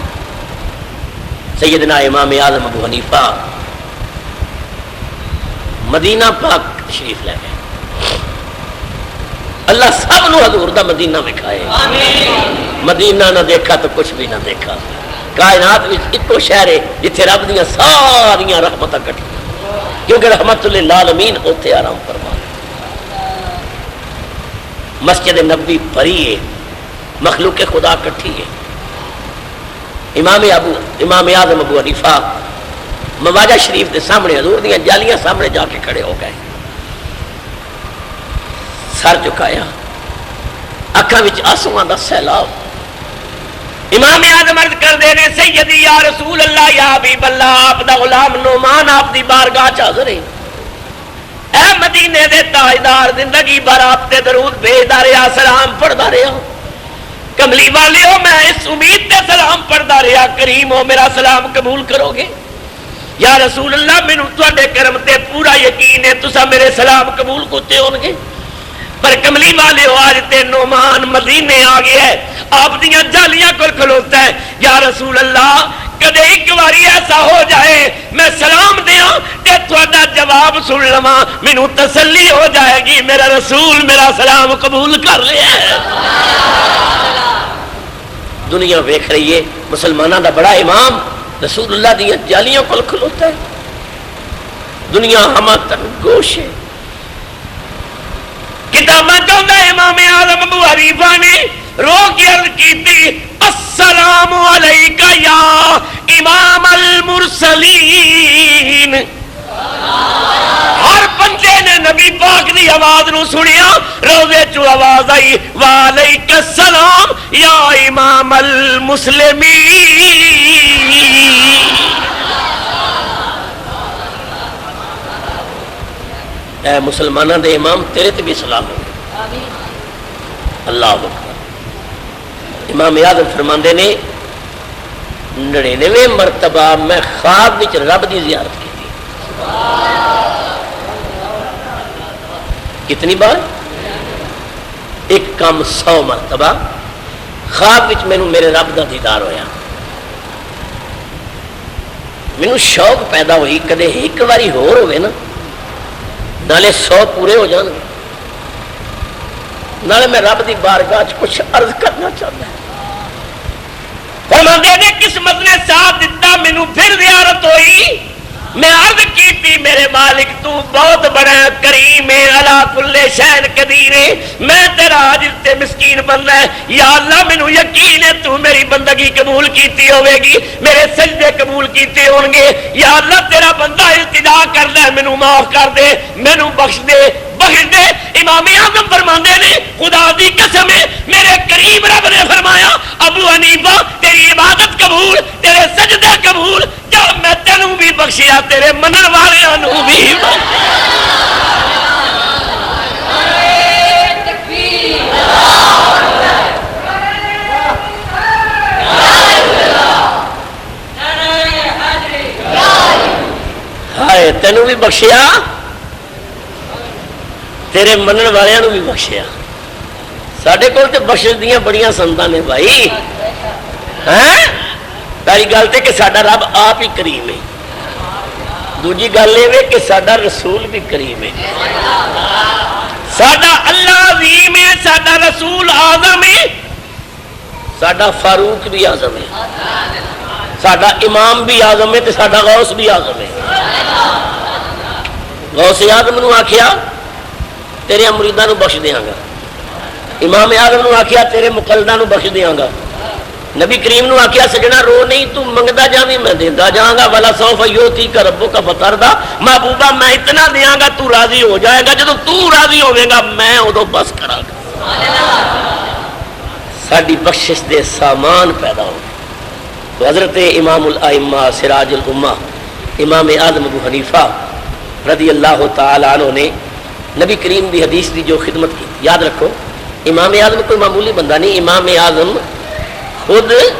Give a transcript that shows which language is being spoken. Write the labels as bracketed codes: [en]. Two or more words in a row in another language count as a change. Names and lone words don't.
[ur] سیدنا امام اعظم ابو حنیفہ مدینہ پاک تشریف لے گئے. [pa] اللہ سب نو حضور دا مدینہ وکھائے. [ur] مدینہ نہ دیکھا تو کچھ بھی نہ دیکھا. [pa] کائنات وچ ایکو شہر ہے جتھے رب دیاں ساریاں رحمتاں کٹھیاں کیونکہ رحمت للعالمین اوتھے آرام فرما. مسجد نبوی بھری ہے, مخلوق خدا کٹھی ہے. امام اعظم ابو حنیفہ مواجہ شریف کے سامنے حضور دیاں جالیاں سامنے جا کے کھڑے ہو گئے. [ur] سر جھکایا, [pa] اکھاں وچ آنسواں دا سیلاب. امام اعظم عرض کر دے نے سیدی [ar] یا رسول اللہ یا حبیب اللہ [pa] آپ دا غلام نعمان آپ دی بارگاہ چ حاضر ہے. اے مدینے دے تاجدار زندگی بھر آپ تے درود بھیجدا رہا, سلام پڑھدا رہا. کملی والیو میں اس امید تے سلام پڑھدا رہا کریم ہو میرا سلام قبول کرو گے. [ar] یا رسول اللہ [pa] مینوں تواڈے کرم تے پورا یقین ہے تساں میرے سلام قبول کرتے ہون گے. پر کملی والے آج تے نعمان مدینے آ گیا ہے, آپ دیاں جالیاں کول کھلوتا ہے. [ar] یا رسول اللہ [pa] کدے ایک باری ایسا ہو جائے میں سلام دیاں تے تہاڈا جواب سن لواں مینوں تسلی ہو جائے گی میرا رسول میرا سلام قبول کر لیا ہے. دنیا ویکھ رہی ہے مسلماناں دا بڑا امام رسول اللہ دیاں جالیاں کول کھلوتا ہے. [ur] دنیا ہمہ تن گوش ہے. کتاباں چاہتا ہے امام اعظم ابو حنیفہ نے رو کے عرض کی تھی [ar] السلام علیکہ یا امام المرسلین. [pa] ہر بندے نے نبی پاک دی آواز نو سنیا, روزے چو آواز آئی [ar] وعلیک السلام یا امام المسلمین. [pa] اے مسلمانہ دے امام تیرے تے بھی سلام ہو. [ar] اللہ اکبر. [pa] امام اعظم فرماندے نے 99 مرتبہ میں خواب وچ رب دی زیارت کی. [ur] کتنی بار؟ ایک کم 100 مرتبہ [pa] خواب وچ مینوں میرے رب دا دیدار ہویا، مینوں شوق پیدا ہوئی کدے ایک باری ہور ہوئے نا، نالے 100 پورے ہو جان گے، نالے میں رب دی بارگاہ چ کچھ عرض کرنا [ur] چاہتا ہوں۔ [pa] فرماندے نے قسمت نے ساتھ دیتا، مینوں پھر زیارت ہوئی، میں عرض [ur] کی تھی [pa] میرے مالک تو بہت بڑا کریم ہے، [ar] علا کل شین قدیر [pa] ہے، میں تیرا عاجز تے مسکین بندہ ہے، یا اللہ مینوں یقین ہے تو میری بندگی قبول کیتی ہوے گی، میرے سجدے قبول کیتے ہون گے، یا اللہ تیرا بندہ التجا کردا ہے مینوں معاف کر دے، مینوں بخش دے بخش دے۔ امام اعظم فرماندے نے خدا دی قسم ہے میرے کریم رب نے فرمایا ابو حنیفہ تیری عبادت قبول، تیرے سجدے قبول، جب میں تینوں بھی بخشیا تیرے منن والیاں نوں بھی ہائے تینوں بھی بخشیا تیرے منن والوں نوں بھی بخشیا۔ ساڈے کول تے بخشش دیاں بڑیاں سنتاں نے بھائی، پہلی گل تے کہ ساڈا رب آپ ہی کریم ہے، دوجی گل یہ کہ ساڈا رسول بھی کریم ہے، ساڈا اللہ عظیم ہے، ساڈا رسول اعظم ہے، ساڈا فاروق بھی اعظم ہے، ساڈا امام بھی اعظم ہے تے ساڈا غوث بھی اعظم ہے۔ غوث اعظم نوں آکھیا تیرے مریداں نوں بخش دیاں گا، امام اعظم نوں آکھیا تیرے مقلداں نوں بخش دیاں گا، نبی کریم نو آکھیا سجنا رو نہیں تو منگدا جاویں میں دیندا جاواں گا، [ar] ولا سوف یوتیک ربک فترضی، [pa] محبوبہ میں اتنا دیاں گا تو راضی ہو جائے گا، جدوں تو راضی ہوے گا میں ادوں بس کراں گا۔ ساڈی بخشش دے سامان پیدا ہو۔ [ur] تو حضرت امام الائمہ سراج الامہ امام اعظم ابو حنیفہ [ar] رضی اللہ تعالی عنہ [ur] نے نبی کریم دی حدیث دی جو خدمت کی، یاد رکھو امام اعظم کوئی معمولی بندہ نہیں، امام اعظم خود